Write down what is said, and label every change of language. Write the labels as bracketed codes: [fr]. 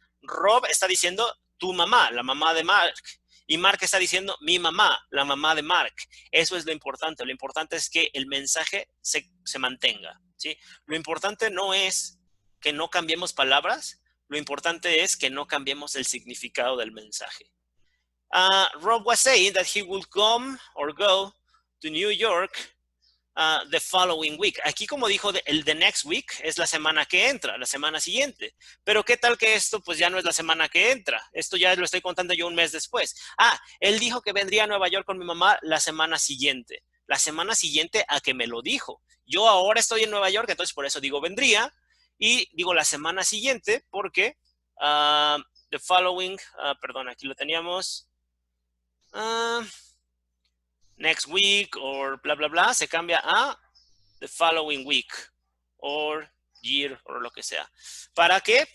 [es] Rob está diciendo tu mamá, la mamá de Mark. Y Mark está diciendo mi mamá, la mamá de Mark. Eso es lo importante. Lo importante es que el mensaje se mantenga, ¿sí? Lo importante no es que no cambiemos palabras, lo importante es que no cambiemos el significado del mensaje. [en] Rob was saying that he would come or go to New York the following week. [es] Aquí, como dijo, el the next week es la semana que entra, la semana siguiente. Pero ¿qué tal que esto pues ya no es la semana que entra? Esto ya lo estoy contando yo un mes después. Él dijo que vendría a Nueva York con mi mamá la semana siguiente. la semana siguiente a que me lo dijo. Yo ahora estoy en Nueva York, entonces por eso digo vendría, y digo la semana siguiente porque the following, perdón, aquí lo teníamos, next week or bla, bla, bla, se cambia a [en] the following week or year [es] o lo que sea. ¿Para qué?